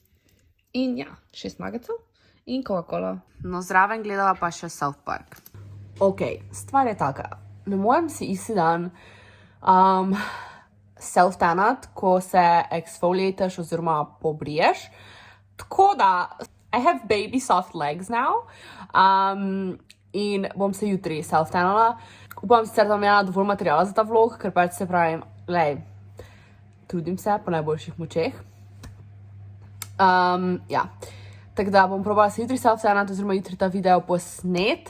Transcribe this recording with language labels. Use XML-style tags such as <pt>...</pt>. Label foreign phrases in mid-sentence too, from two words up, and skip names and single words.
<sl>In ja, 6 nuggetsov in Coca-Cola. No, zraven gledala pa še South Park. Ok, stvar je taka. Ne morem si isti dan self-tannat, ko se exfoliataš oziroma pobriješ. Tako da,</sl> <en>I have baby soft legs now.</en> <sl>In bom se jutri self-tannala. Upam sicer, da bom imela dovolj materijala za ta vlog, ker pač se pravim, trudim se po najboljših močeh. Ja, tako da bom probala se jutri self-tannat oziroma jutri ta video posnet.</sl>